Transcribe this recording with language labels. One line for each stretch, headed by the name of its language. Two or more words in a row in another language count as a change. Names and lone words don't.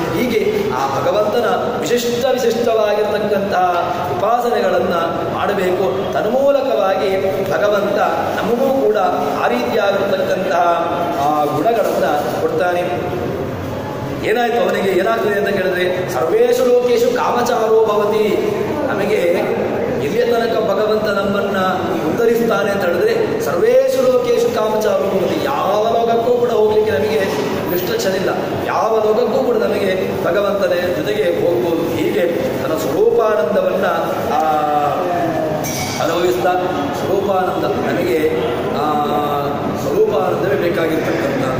Kannada: ಹೀಗೆ ಆ ಭಗವಂತನ ವಿಶಿಷ್ಟವಾಗಿರ್ತಕ್ಕಂತಹ ಉಪಾಸನೆಗಳನ್ನು ಮಾಡಬೇಕು. ತನ್ಮೂಲಕವಾಗಿ ಭಗವಂತ ನಮಗೂ ಕೂಡ ಆ ರೀತಿಯಾಗಿರ್ತಕ್ಕಂತಹ ಗುಣಗಳನ್ನು ಕೊಡ್ತಾನೆ. ಏನಾಯಿತು ಅವನಿಗೆ ಏನಾಗ್ತದೆ ಅಂತ ಕೇಳಿದ್ರೆ
Sanskrit: ಸರ್ವೇಷು ಲೋಕೇಶು ಕಾಮಚಾರೋ ಭವತಿ.
Kannada: ನಮಗೆ ಎಲ್ಲಿಯ ತನಕ ಭಗವಂತ ನಮ್ಮನ್ನು ಉದ್ಧರಿಸ್ತಾನೆ ಅಂತ ಹೇಳಿದ್ರೆ
Sanskrit: ಸರ್ವೇಷು ಲೋಕೇಶು ಕಾಮಚಾರೋ ಭವತಿ.
Kannada: ಯಾವ ಲೋಕಕ್ಕೂ ಕೂಡ ಹೋಗಲಿಕ್ಕೆ ನಮಗೆ ರಿಸ್ಟ್ರಿಕ್ಷನ್ ಇಲ್ಲ. ಯಾವ ಲೋಕಕ್ಕೂ ಕೂಡ ನಮಗೆ ಭಗವಂತನ ಜೊತೆಗೆ ಹೋಗ್ಬೋದು. ಹೀಗೆ ತನ್ನ ಸ್ವರೂಪಾನಂದವನ್ನು ಅನುಭವಿಸ್ತಾ ಸ್ವರೂಪಾನಂದ ನಮಗೆ ಸ್ವರೂಪಾನಂದವೇ ಬೇಕಾಗಿರ್ತಕ್ಕಂಥದ್ದು.